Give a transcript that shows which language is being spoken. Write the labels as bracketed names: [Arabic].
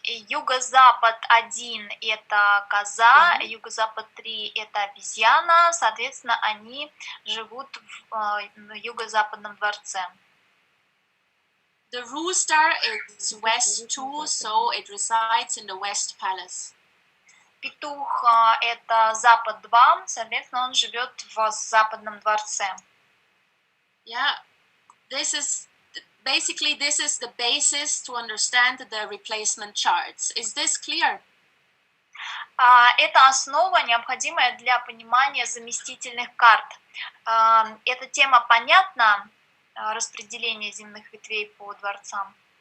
[Russian] Юго-запад 1 это коза, юго-запад 3 это обезьяна, соответственно, они живут в юго-западном дворце. [English] The rooster is west 2, so it resides in the west palace. [Russian] Петух это запад 2, соответственно, он живет в западном дворце. [English] Yeah, this is the basis to understand the replacement charts. Is this clear? [Russian] Это основа, необходимая для понимания заместительных карт. Эта тема понятна, распределение земных ветвей по дворцам?